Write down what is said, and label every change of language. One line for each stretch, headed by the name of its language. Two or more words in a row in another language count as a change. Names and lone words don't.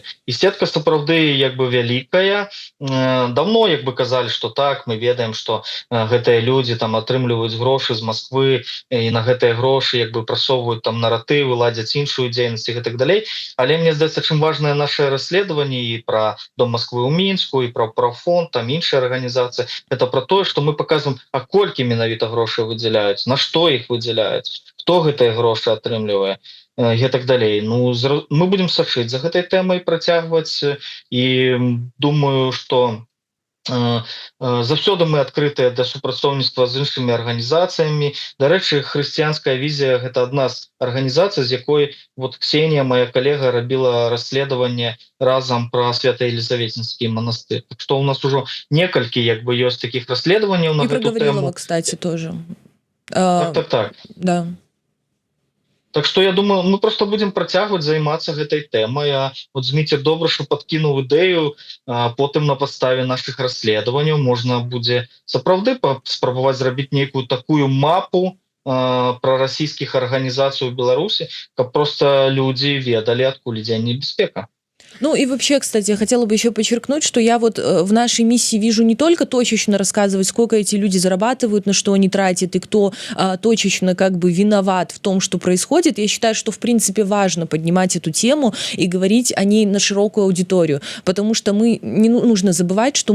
Belarusian: І сетка сапраўды як бы вялікая. Давно як бы казалі, что так, мы ведаем, что гэтыя людзі там атрымліваюць грошы з Москвы і на гэтыя грошы як бы прасоўваюць там наратывы, ладзяць іншую дзейнасць і так далей. Але мне здаецца, чым важнае наше расследаванне і про Дом Москвы ў Мінску, і про Профонд, там іншыя арганізацыі, это про тое,
Russian: что мы показываем,
Belarusian: а колькі менавіта гроши выделяюць,
Russian: на что их
Belarusian: выделяюць, хто гэтыя грошы атрымлівае і так далей. Ну,
Russian: мы будем
Belarusian: сачыць за гэтай тэмай, працягваць, і думаю, что заўсёды мы адкрытыя да супрацоўніцтва з іншымі арганізацыямі. Дарэчы, хрысціянская візія — гэта адна з арганізацый, з якой вот Ксенія, моя калега, рабіла расследаванне разам пра Свято-Елисаветинский монастырь. Так что у нас ужо некалькі як бы ёсць таких расследаванняў на
Russian: И про
Belarusian: гэту тэму.
Russian: Гаврилова, кстати, тоже.
Belarusian: Так.
Russian: Да. Так что я думаю, мы просто будем
Belarusian: працягваць займацца гэтай тэмай. А вот Зміцер добра, што падкінуў ідэю, потым на падставе нашых расследаванняў можна будзе сапраўды спрабаваць зрабіць нейкую такую мапу прарасійскіх арганізацый у Беларусі, каб просто людзі ведалі, адкуль ідзе небяспека.
Russian: Ну и вообще, кстати, я хотела бы еще подчеркнуть, что я вот в нашей миссии вижу не только точечно рассказывать, сколько эти люди зарабатывают, на что они тратят, и кто точечно как бы виноват в том, что происходит. Я считаю, что в принципе важно поднимать эту тему и говорить о ней на широкую аудиторию, потому что мы не нужно забывать, что